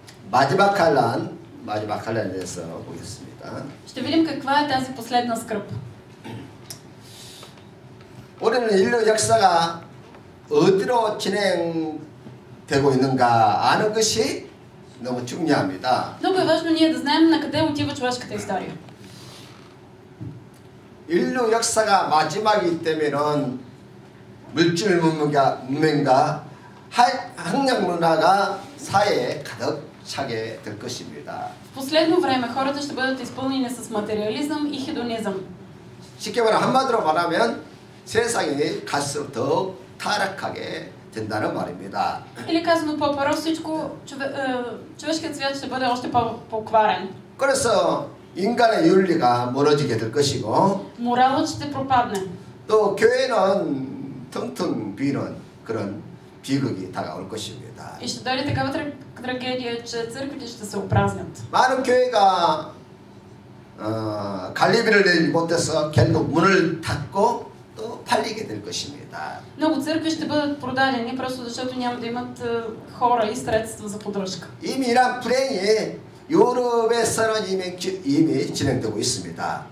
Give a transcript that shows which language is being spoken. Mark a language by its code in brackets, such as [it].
[ko] 마지막 칼날에 대해서 보겠습니다. [bg] Ще видим каква е тази последна скръб. [ko] 우리는 인류 역사가 어디로 진행되고 있는가 아는 것이 너무 중요합니다. [bg] Много е важно ние да знаем на къде отива човешката история. [ko] 인류 역사가 마지막이기 때문에는 물질 문명과 학력 문화가 사회에 가득 차게 될 것입니다. [bg] В последно време хората ще бъдат изпълнени с материализъм и хедонизъм. [ko] 쉽게 말하면 한마디로 말하면 세상이 갈수록 더 타락하게 된다는 말입니다. [bg] Или казано по-просто, всичко човешкият свят ще бъде още по-покварен. [ko] 그래서 인간의 윤리가 무너지게 될 것이고 [bg] Моралът ще пропадне. [ko] 또 교회는 텅텅 비는 그런 비극이 다가올 것입니다. [bg] И ще дойде такава трагедия, че църквите ще се опразнят. [ko] 많은 교회가 관리비를 내지 못해서 결국 문을 닫고 또 팔리게 될 것입니다. [bg] Много църкви ще бъдат продадени, просто защото няма да имат хора и средства за поддръжка. [ko] 이미 이런 불행이 유럽에서는 이미 진행되고 있습니다.